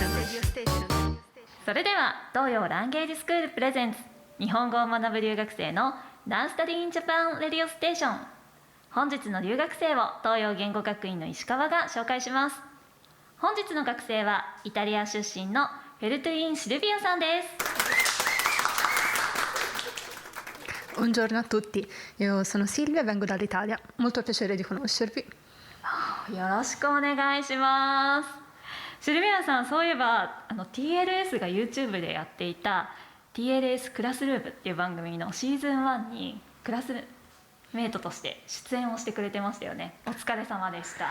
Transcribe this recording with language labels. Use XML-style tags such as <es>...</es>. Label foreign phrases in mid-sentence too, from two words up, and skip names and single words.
<ja>それでは東洋ランゲージスクールプレゼンツ日本語を学ぶ留学生の Now Study in Japan Radio Station。本日の留学生を東洋言語学院の石川が紹介します。本日の学生はイタリア出身のフェルトゥイン・シルビアさんです。</ja> <it>Buongiorno a tutti, io sono Silvia e vengo dall'Italia. Molto piacere di conoscervi.</it> <ja>よろしくお願いします。シルビアさん、そういえばTLS が YouTube でやっていた TLS クラスルームっていう番組のシーズン1にクラスメイトとして出演をしてくれてましたよね。お疲れ様でした。</ja>